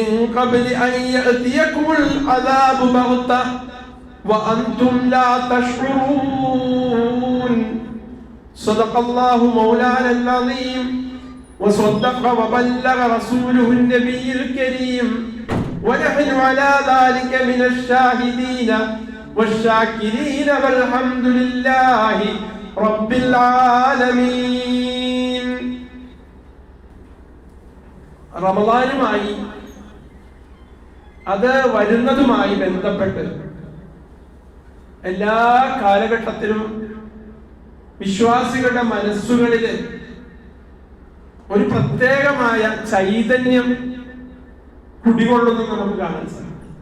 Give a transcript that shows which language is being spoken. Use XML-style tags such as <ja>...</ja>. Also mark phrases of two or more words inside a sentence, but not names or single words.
<ar>قبل أن يأتيكم العذاب بغتة وأنتم لا تشعرون صدق الله مولانا العظيم وصدق وبلغ رسوله النبي الكريم ونحن على ذلك من الشاهدين والشاكرين والحمد لله رب العالمين.</ar> <ml>റമളാനുമായി അത് വരുന്നതുമായി ബന്ധപ്പെട്ട് എല്ലാ കാലഘട്ടത്തിലും വിശ്വാസികളുടെ മനസ്സുകളിൽ ഒരു പ്രത്യേകമായ ചൈതന്യം കുടികൊള്ളുന്നു നമുക്ക് കാണാൻ സാധിക്കും.</ml>